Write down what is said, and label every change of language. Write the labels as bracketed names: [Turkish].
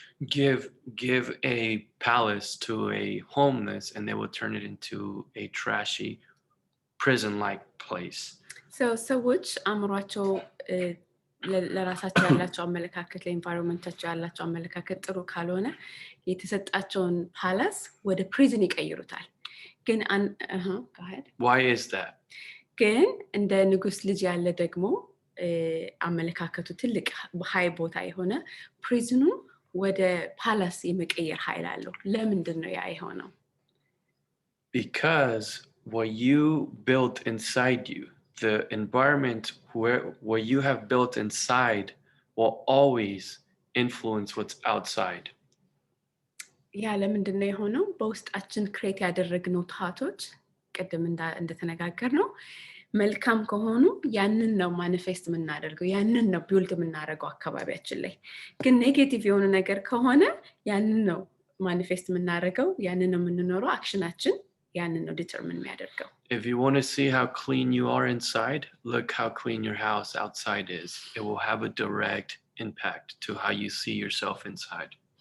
[English] Give a palace to a homeless and they will turn it into a trashy prison-like place. [Amharic] So ሰዎች አምሯቸው ለራሳቸው ያላቸው አመለካከት ለኢንቫይሮንመንታቸው ያላቸው አመለካከት ጥሩ ካልሆነ የተሰጣቸውን ፓላስ ወደ ፕሪዝን ይቀይሩታል ግን [English] go ahead. Why is that? [Amharic] ግን እንደ ንጉስ ልጅ ያለ ደግሞ አመለካከቱ ትልቅ ሃይ ቦታ የሆነ ፕሪዝኑ ወደ ፓላስ የመቀየር ኃይል አለው ለምንድን ነው ያ የሆነው? [English] Because what you built inside you, the environment where you have built inside will always influence what's outside. [Amharic] ያ ለምንድን ነው የሆነው? በውስጣችን ክሬት ያደረግነው ታቶች ቀደም እንደተነጋገር ነው መልካም ከሆኑ ያንን ነው ማኒፌስት የምናደርገው ያንን ነው ቢልድ የምናደርገው አካባቢያችን ላይ ግን ኔጌቲቭ የሆነ ነገር ከሆነ ያንን ነው ማኒፌስት የምናደርገው ያንን ነው የምንኖረው አክሽናችን ያንን ነው ዲተርሚን የሚያደርገው. [English] If you want to see how clean you are inside, look how clean your house outside is. It will have a direct impact to how you see yourself inside.